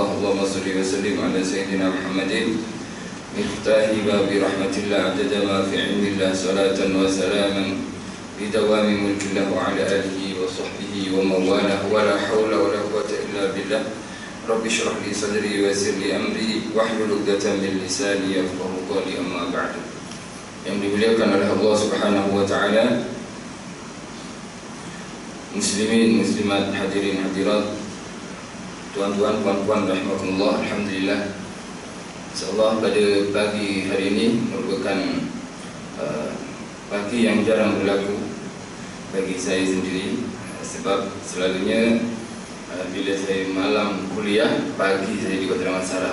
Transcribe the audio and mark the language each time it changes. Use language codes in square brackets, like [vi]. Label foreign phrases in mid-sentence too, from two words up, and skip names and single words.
[ar] اللهم صل وسلم على سيدنا محمد مفتاح باب رحمة الله عدد ما في علم الله صلاة وسلاما بدوام ملك الله وعلى آله وصحبه ومن والاه ولا حول ولا قوة إلا بالله. رب اشرح لي صدري ويسر لي أمري واحلل عقدة من لساني يفقهوا قولي أما بعد. [ms] Yang dimuliakan oleh Allah [ar] سبحانه وتعالى, [ms] muslimin, muslimat, hadirin, hadirat, tuan-tuan, puan-puan rahimakumullah. Alhamdulillah, insyaallah pada pagi hari ini merupakan pagi yang jarang berlaku bagi saya sendiri, sebab selalunya bila saya malam kuliah, pagi saya juga tidak masalah.